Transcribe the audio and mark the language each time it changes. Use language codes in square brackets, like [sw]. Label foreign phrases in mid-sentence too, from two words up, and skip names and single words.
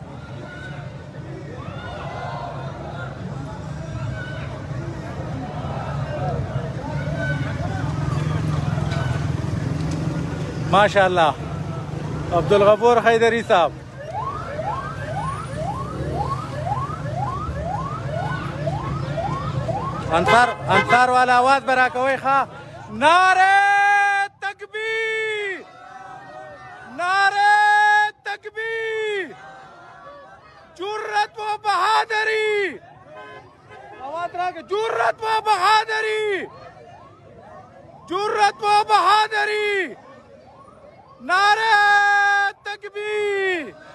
[ps] ماشاءالله عبدالغفور حیدری صاحب انصار والا آواز به راکوئ ښه نعرہ [ur] تکبیر جرأت و بہادری [ps] آواز راکے [ur] جرأت و بہادری نعرہ تکبیر